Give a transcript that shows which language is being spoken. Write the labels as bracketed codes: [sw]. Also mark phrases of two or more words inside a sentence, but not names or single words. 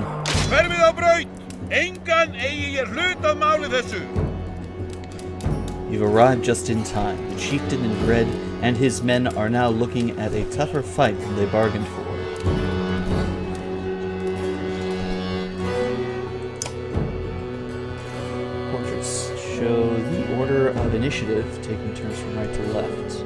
[is] Hverfið á braut! Engan eigi hlut að máli þessu! [en] You've arrived just in time. The chieftain in red and his men are now looking at a tougher fight than they bargained for. Portraits show the order of initiative, taking turns from right to left.